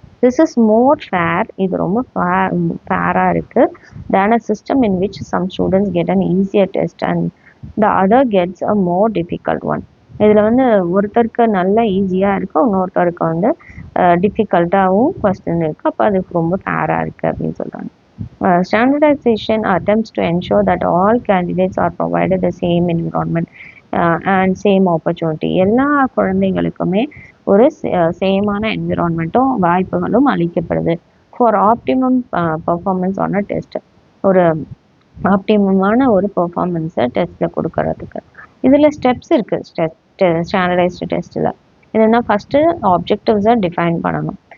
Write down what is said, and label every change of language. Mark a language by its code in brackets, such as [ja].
[en] this is more fair, [ta] இது ரொம்ப ஃபேராக இருக்குது. [en] Then a system in which some students get an easier test and the other gets a more difficult one. [ta] இதில் வந்து ஒருத்தருக்கு நல்லா ஈஸியாக இருக்குது, இன்னொருத்தருக்கு வந்து டிஃபிகல்ட்டாகவும் கொஸ்டின் இருக்குது. அப்போ அதுக்கு ரொம்ப ஃபேராக இருக்குது அப்படின்னு சொல்கிறாங்க. [en] Standardization attempts to ensure that all candidates are provided the same environment and same opportunity. [ta] எல்லா குழந்தைகளுக்குமே ஒரு சேமான என்விரான்மெண்ட்டும் வாய்ப்புகளும் அளிக்கப்படுது. [en] for optimum performance ஆன test, [ta] ஒரு ஆப்டிமமான ஒரு பர்ஃபார்மன்ஸை டெஸ்ட்டில் கொடுக்கறதுக்கு. இதில் ஸ்டெப்ஸ் இருக்குது ஸ்டாண்டர்டைஸ்டு டெஸ்ட்டில். என்னென்னா, ஃபஸ்ட்டு ஆப்ஜெக்டிவ்ஸை டிஃபைன் பண்ணணும்.